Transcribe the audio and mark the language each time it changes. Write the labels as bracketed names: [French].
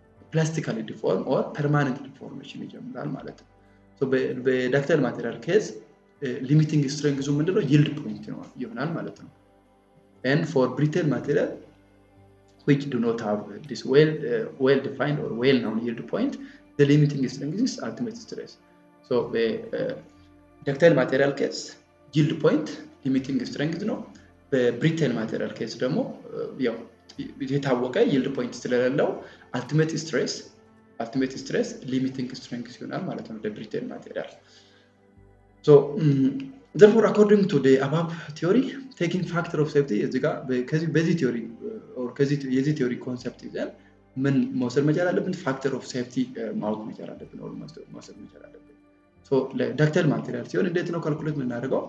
[English] ፕላስቲካሊ ዲፎርም ኦር ፐርማነንት ዲፎርሜሽን [Amharic] ይጀምራል ማለት ነው። [English] so በዳክታይል ማቴሪያል ኬዝ ሊሚቲንግ ስትሬንግዙ ምንድነው yield point ነው ይሆናል ማለት ነው። and for brittle material which do not have this well defined or well known yield point, the limiting strength is ultimate stress. so the ductile material case yield point limiting strength ነው። በbrittle material case ደግሞ [Amharic] ያው የታወቀ yield point ስለሌለው [English] ultimate stress limiting strength ይሆናል ማለት ነው ለbrittle material. so therefore according to the above theory, taking factor of safety [Amharic] እዚህ ጋር በዚህ theory or የዚህ theory concept ይዘን ምን መውሰድ መቻል አለብን? ፋክተር ኦፍ ሴፍቲ ማወቅ መቻል አለብን or መውሰድ መቻል አለብን። ሶ ለዳክታይል ማቴሪያል ሲሆን እንዴት ነው ካልኩሌት የምናደርገው?